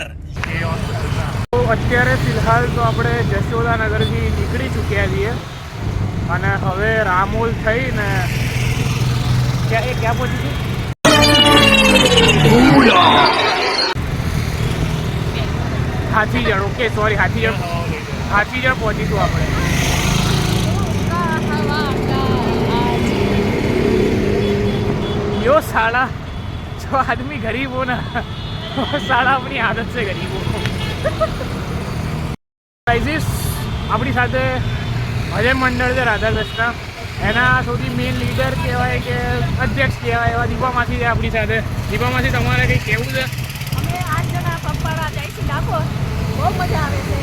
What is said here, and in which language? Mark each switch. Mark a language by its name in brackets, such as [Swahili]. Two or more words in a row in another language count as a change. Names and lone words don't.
[Gujarati] તો અત્યારે ફિલહાલ તો આપણે જશોદાનગરથી નીકળી ચૂક્યા છીએ અને હવે રામોલ થઈને ક્યાં પહોંચી હાથીજણ. [English] okay sorry, [Gujarati] હાથીજણ પહોંચીશું આપણે. [Hindi] यो साला जो आदमी गरीब हो ना वो साला अपनी आदत से गरीब हो. [Gujarati] આપણી સાથે ભજન મંડળ છે રાધા કૃષ્ણ, એના સૌથી [English] main leader [Gujarati] કહેવાય કે અધ્યક્ષ કહેવાય એવા દીપામાસી છે આપણી સાથે. દીપામાસી, તમારે કંઈ કહેવું છે? અમે 8 જણા પગપાળા જાય છે ડાકોર. બહુ મજા આવે છે.